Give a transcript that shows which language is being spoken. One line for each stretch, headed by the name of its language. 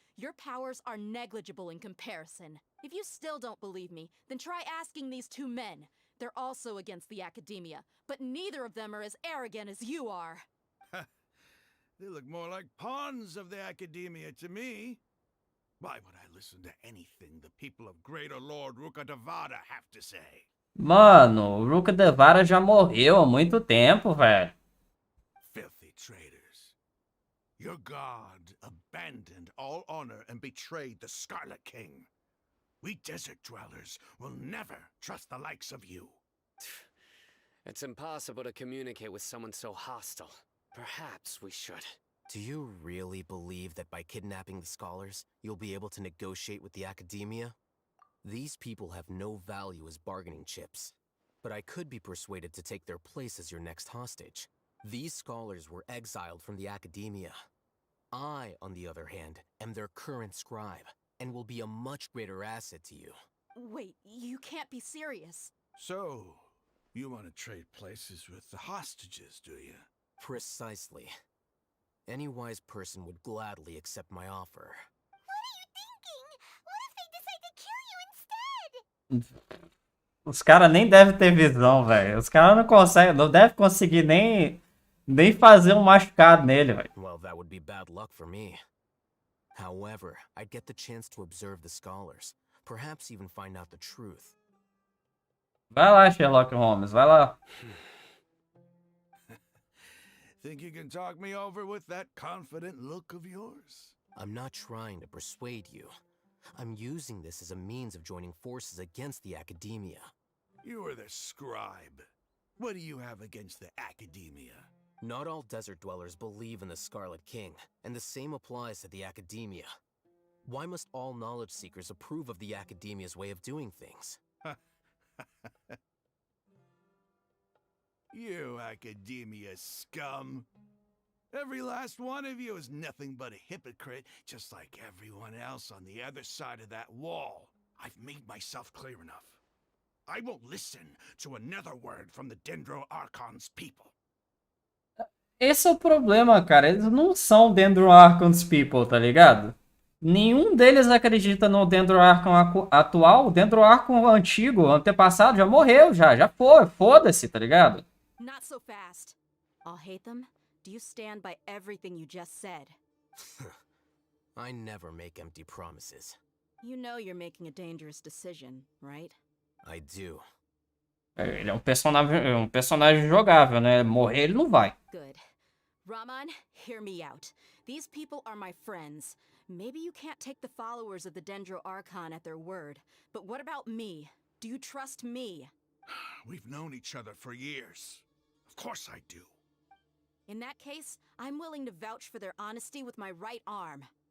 English: Your powers are negligible in comparison. If you still don't believe me, then try asking these two men. They're also against the Academia, but neither of them are as arrogant as you are. They look more like pawns of the Academia to me. Why would I listen to anything the people of Greater Lord Rukkhadevata have to say?
Portuguese: Mano, o Rukkhadevata já morreu há muito tempo, velho.
English: Filthy traitors. Your god abandoned all honor and betrayed the Scarlet King. We desert dwellers will never trust the likes of you. It's impossible to communicate with someone so hostile. Perhaps we should. Do you really believe that by kidnapping the scholars, you'll be able to negotiate with the Academia? These people have no value as bargaining chips. But I could be persuaded to take their place as your next hostage. These scholars were exiled from the Academia. I, on the other hand, am their current scribe, and will be a much greater asset to you. Wait, you can't be serious. So, you want to trade places with the hostages, do you? Precisely. Any wise person would gladly accept my offer. What are you thinking? What if they decide to kill you instead?
Portuguese: Os caras nem devem ter visão, velho. Os caras não conseguem, não devem conseguir nem fazer um machucado nele, velho.
English: Well, that would be bad luck for me. However, I'd get the chance to observe the scholars, perhaps even find out the truth.
Portuguese: Vai lá, Sherlock Holmes, vai lá.
English: Think you can talk me over with that confident look of yours? I'm not trying to persuade you. I'm using this as a means of joining forces against the Academia. You are the scribe. What do you have against the Academia? Not all desert dwellers believe in the Scarlet King, and the same applies to the Academia. Why must all knowledge seekers approve of the Academia's way of doing things? You Academia scum. Every last one of you is nothing but a hypocrite, just like everyone else on the other side of that wall. I've made myself clear enough. I won't listen to another word from the Dendro Archon's people.
Portuguese: Esse é o problema, cara. Eles não são
English: Dendro Archon's people,
Portuguese: tá ligado? Nenhum deles acredita no Dendro Archon atual. O Dendro Archon antigo, antepassado, já morreu, já foi. Foda-se, tá ligado?
English: Not so fast. I'll hate them. Do you stand by everything you just said? I never make empty promises. You know you're making a dangerous decision, right? I do.
Portuguese: Ele é um personagem jogável, né? Morrer ele não vai.
English: Good. Raman, hear me out. These people are my friends. Maybe you can't take the followers of the Dendro Archon at their word, but what about me? Do you trust me? We've known each other for years. Of course I do. In that case, I'm willing to vouch for their honesty with my right arm.